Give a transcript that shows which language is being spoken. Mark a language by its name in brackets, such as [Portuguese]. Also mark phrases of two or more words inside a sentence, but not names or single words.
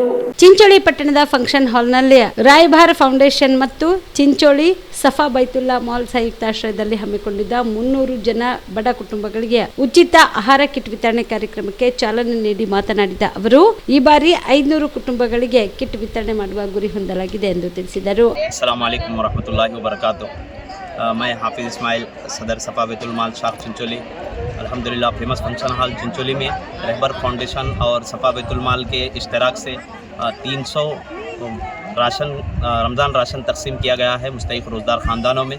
[Kannada] ಚಿಂಚೋಳಿ ಪಟ್ಟಣದ [English] function hall [Kannada] ರಾಯಭಾರ ಫೌಂಡೇಶನ್ ಮತ್ತು ಚಿಂಚೋಳಿ ಸಫಾ ಬೈತುಲ್ಲಾ ಮಾಲ್ ಸಂಯುಕ್ತಾಶ್ರಯದಲ್ಲಿ ಹಮ್ಮಿಕೊಂಡಿದ್ದ 300 ಜನ ಬಡ ಕುಟುಂಬಗಳಿಗೆ ಉಚಿತ ಆಹಾರ ಕಿಟ್ ವಿತರಣೆ ಕಾರ್ಯಕ್ರಮಕ್ಕೆ ಚಾಲನೆ ನೀಡಿ ಮಾತನಾಡಿದ ಅವರು, ಈ ಬಾರಿ 500 ಕುಟುಂಬಗಳಿಗೆ ಕಿಟ್ ವಿತರಣೆ ಮಾಡುವ ಗುರಿ ಹೊಂದಲಾಗಿದೆ ಎಂದು ತಿಳಿಸಿದರು. [Arabic] السلام عليكم ورحمة الله وبركاته. [Urdu] میں حافظ اسماعیل صدر صفا بیت المال شاخ چنچولی. الحمدللہ فیمس فنکشن ہال چنچولی میں رہبر فاؤنڈیشن اور صفا بیت المال کے اشتراک سے 300 راشن رمضان راشن تقسیم کیا گیا ہے مستحق روزگار خاندانوں میں.